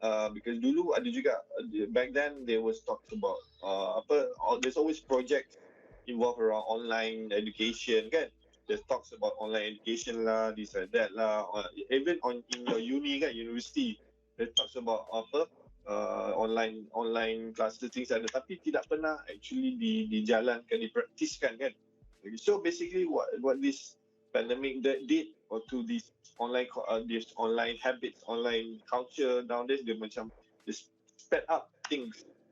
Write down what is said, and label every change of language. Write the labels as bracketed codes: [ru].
[en] Because [ms] dulu ada juga, [en] back then there was talks about there's always projects involved around online education kan. There's talks about online education lah, this and that lah. Even in your uni kan, university, there talks about online classes, things like that. [ms] Tapi tidak pernah actually dijalankan, dipraktiskan kan. [en] So basically what this pandemic did to this online habits, online culture nowadays, [ms] dia macam [en] sped up things.